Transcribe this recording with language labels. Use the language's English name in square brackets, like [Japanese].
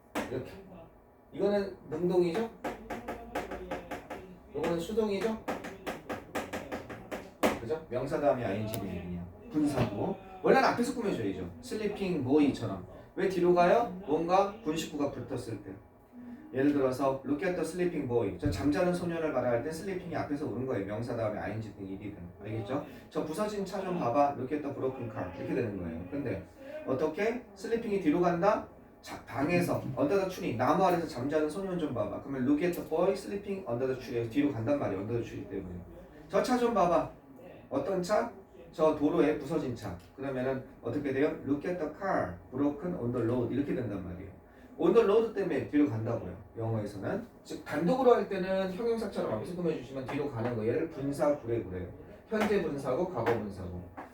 [Korean] 이렇게. 이거는 능동이죠? 이거는 수동이죠? 그죠? 명사 다음에 ing냐. 분사구. 원래는 앞에서 꾸며줘야죠. 슬리핑 보이처럼. 왜 뒤로 가요? 뭔가 분식구가 붙었을 때. 예를 들어서 [English] look at the sleeping boy. [Korean] 저 잠자는 소년을 말할 때 슬리핑이 앞에서 오는 거예요. 명사 다음에 ing 등 ed든. 알겠죠? 저 부서진 차 좀 봐봐. [English] look at the broken car. [Korean] 이렇게 되는 거예요. 근데 어떻게? 슬리핑이 뒤로 간다? 방에서 [English] under the tree. [Korean] 나무 아래서 잠자는 소년 좀 봐봐. 그러면 [English] look at the boy sleeping under the tree. 뒤로 간단 말이에요. under the tree [Korean] 때문에. 저 차 좀 봐봐. 어떤 차? 저 도로에 부서진 차. 그러면은 어떻게 돼요? [English] Look at the car broken on the road. [Korean] 이렇게 된단 말이에요. [English] on the road [Korean] 때문에 뒤로 간다고요. 영어에서는. 즉 단독으로 할 때는 형용사처럼 앞에서 꾸며주시면 뒤로 가는 거예요. 얘를 분사구래 그래요. 현재 분사고 과거 분사고.